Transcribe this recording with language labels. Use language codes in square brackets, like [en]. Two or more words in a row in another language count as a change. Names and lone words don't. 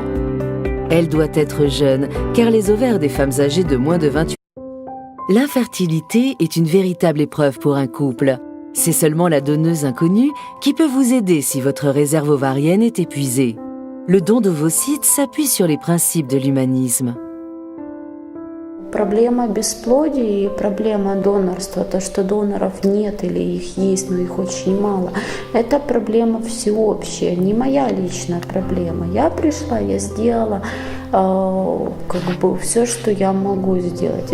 [fr] Elle doit être jeune, car les ovaires des femmes âgées de moins de 28 ans. L'infertilité est une véritable épreuve pour un couple. C'est seulement la donneuse inconnue qui peut vous aider si votre réserve ovarienne est épuisée. Le don d'ovocytes s'appuie sur les principes de l'humanisme. [ru] Проблема бесплодия и проблема донорства, то, что доноров нет или их есть, но их очень мало, это проблема всеобщая, не моя личная проблема. Я пришла, я сделала все, что я могу сделать.